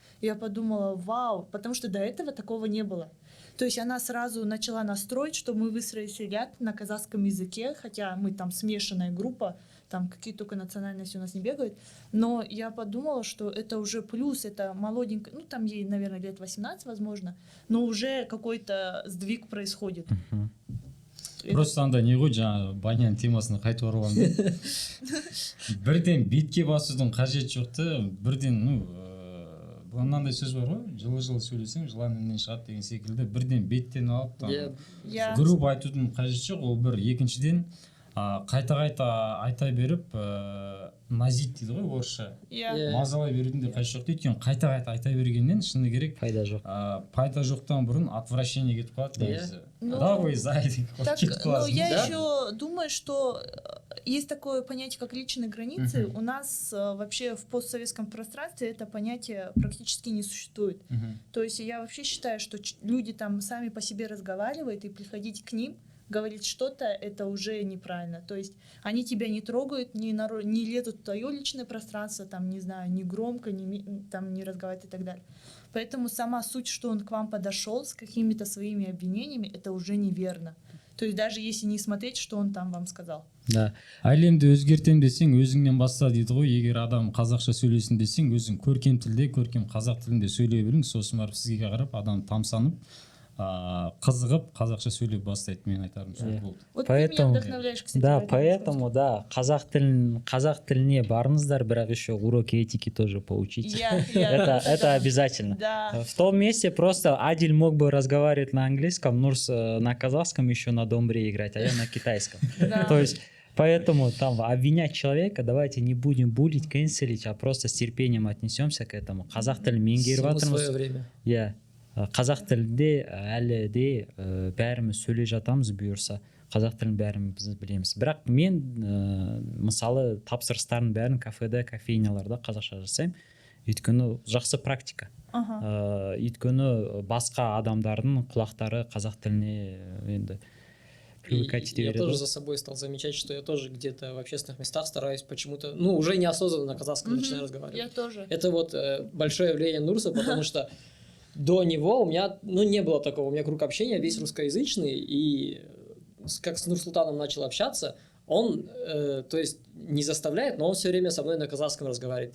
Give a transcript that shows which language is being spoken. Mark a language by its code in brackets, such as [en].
[ru] И я подумала, вау, потому что до этого такого не было. То есть она сразу начала настроить, что мы выстроились ряд на казахском языке, хотя мы там смешанная группа, там какие только национальности у нас не бегают. Но я подумала, что это уже плюс, это молоденькая, там ей, наверное, лет 18, возможно, но уже какой-то сдвиг происходит. [kk] Просто анда не ғой, жаңа банян темасына қайтып оралам да. Бірден бетке басудың қажеті жоқ та, бірден, мынандай сөз бар ғой, жылы сөйлесең, жылан іннен шығады деген секілді, бірден беттен алып, групп айтудың қажеті жоқ, ол бір. Екіншіден, қайта айта беріп, назид дейді ғой орысша. Мазалай берудің де қажеті жоқ дейді, қайта айта бергеннен шыны керек пайда жоқ. Пайда жоқтан бұрын отвращение кетіп қалады. [ru] Да, вы знаете, так, я еще думаю, что есть такое понятие, как личные границы. У нас вообще в постсоветском пространстве это понятие практически не существует. То есть я вообще считаю, что люди там сами по себе разговаривают, и приходить к ним, говорить что-то, это уже неправильно. То есть они тебя не трогают, не лезут в твое личное пространство, там, не знаю, не громко, не разговаривать и так далее. Поэтому сама суть, что он к вам подошел с какими-то своими обвинениями, это уже неверно. То есть даже если не смотреть, что он там вам сказал. Да. [kk] Әлемді өзгертем десең, өзіңнен баста дейді ғой. Егер адам қазақша сөйлесін десең, өзің көркем тілде, көркем қазақ тілінде сөйлей білің, сосын барып сізге қарап адам тамсанып, қызығып қазақша сөйлеп бастайды, мен айтарым сол болды. [ru] Вот ты меня вдохновляешь, кстати. Да, поэтому, да, [kk] қазақ тіліне барыңыздар, бірақ [ru] еще уроки этики тоже поучите. Это обязательно. В том месте просто Адиль мог бы разговаривать на английском, Нурс на казахском, еще на домбре играть, а я на китайском. То есть поэтому там обвинять человека, давайте не будем булить, кэнселить, а просто с терпением отнесемся к этому. [kk] Қазақ тілін меңгеріп жатырмыз. [ru] Всему свое время. [kk] Я қазақ тілінде әлі де бәріміз сөйлей жатамыз бұйырса, қазақ тілін бәріміз білеміз. Бірақ мен мысалы тапсырыстардың бәрін кафеде, кофейняларда қазақша жасаймын, өйткені жақсы практика. Өйткені басқа адамдардың құлақтары қазақ тіліне енді привыкать ете [ru] Я [kk] береді [ru] тоже [kk] ғой. [ru] за собой стал замечать, что я тоже где-то в общественных местах стараюсь почему-то, ну, уже неосознанно на казахском начинаю разговаривать. Я тоже. Это вот большое влияние Нурса, потому что до него у меня, ну, не было такого. У меня круг общения весь русскоязычный, и как с Нурсултаном начал общаться, он, то есть, не заставляет, но он все время со мной на казахском разговаривает.